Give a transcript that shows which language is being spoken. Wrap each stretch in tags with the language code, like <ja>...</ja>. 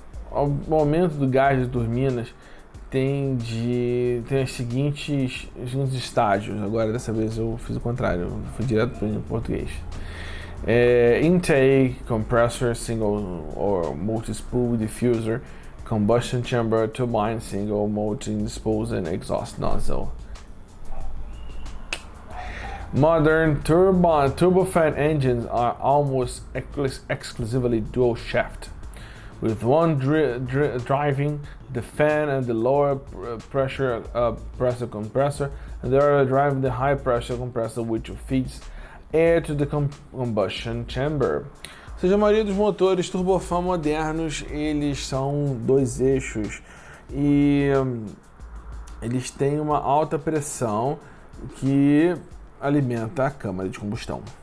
<pt>O aumento do gás de turbinas tem os seguintes estágios. Agora dessa vez eu fiz o contrário, eu fui direto para o português.</pt> <en>Intake, compressor, single or multi-spool diffuser, combustion chamber, turbine, single, multi-spool and exhaust nozzle. Modern turbofan engines are almost exclusively dual shaft, with one driving the fan and the lower pressure compressor, and the other driving the high pressure compressor, which feeds air to the combustion chamber.</en> <pt>Ou seja, a maioria dos motores turbofan modernos, eles são dois eixos e eles têm uma alta pressão que alimenta a câmara de combustão.</pt>